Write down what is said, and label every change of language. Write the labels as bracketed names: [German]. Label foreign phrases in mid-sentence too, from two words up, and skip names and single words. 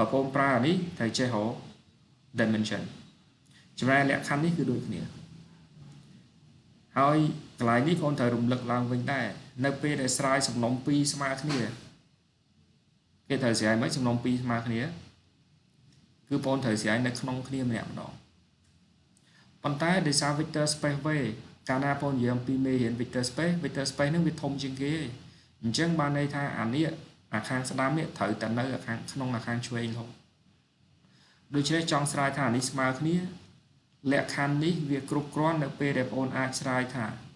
[Khmer] បងប្រើនេះត្រូវចេះរក dimension ចំណែកលក្ខខណ្ឌនេះគឺដូចគ្នាហើយកន្លែងនេះបងត្រូវរំលឹកឡើងវិញដែរនៅពេលដែលស្រា យសំណុំ2ស្មើគ្នាគេត្រូវស្រាយមិនសំណុំ2ស្មើគ្នាគឺបងត្រូវស្រាយនៅក្នុងគ្នាម្នាក់ម្ដងប៉ុន្តែដោយសារ [English] vector space V [Khmer] កាលណាបងនិយាយអំពីមេរៀន [English] vector space [Khmer] ហ្នឹងវាធំជាងគេអញ្ចឹងបានន័យថាអានេះអាខាងស្ដាំនេះត្រូវតែនៅអាខាងក្នុងអាខាងឆ្វេងហ្នឹងដូច្នេះចង់ស្រាយថាអានេះស្មើគ្នាលក្ខខណ្ឌនេះវាគ្រប់គ្រាន់នៅពេលដែលបងអាចស្រាយថា